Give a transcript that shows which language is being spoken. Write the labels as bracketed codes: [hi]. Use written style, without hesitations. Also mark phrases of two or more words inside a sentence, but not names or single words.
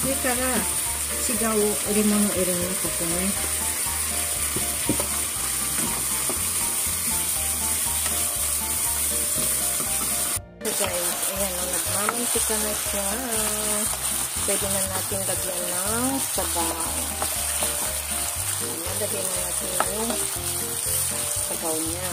[ja] それから違う入れ物入れるのここね。 [en] So guys, [tl] ayan o, nagmamantika na siya. Pwede na natin lagyan ng sabaw. Lagyan na natin yung sabaw niya.